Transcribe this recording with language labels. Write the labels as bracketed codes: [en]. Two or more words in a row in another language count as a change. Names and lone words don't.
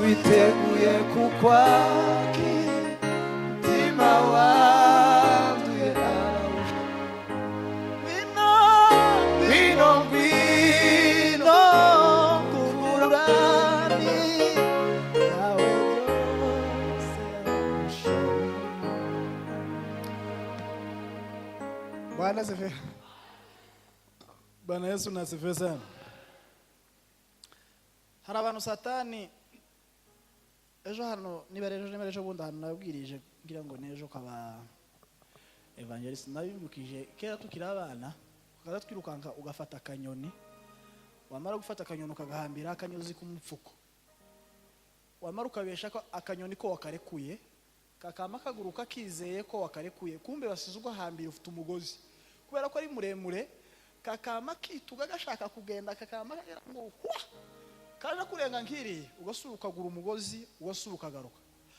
[rw] yiteguye kukwakira, mutima wanduye arawushaka. Ngwino kuguranire byawe byose arabishoboye. [sw] Bwana asifiwe. Bwana Yesu nasifiwe sana. [rw] Hari abantu Satani ejo hano niba ejo bundi hano nabwirije ngira ngo nejo kaba evangelist nabibukije kera tukiri abana, ukaza twirukanka ugafata akanyoni, wamara gufata akanyoni ukagahambira akanyuzi kumupfuko, wamara ukabesha ko akanyoni ko wakarekuye, kakama kaguruka kizeye ko wakarekuye, kumbe basize ugahambira ufite umugozi, kubera ko ari muremure, kakama kituga gashaka kugenda, kakama ngo kaje kurenga nkiri, ugasuruka gura umugozi, ugasuruka garuka.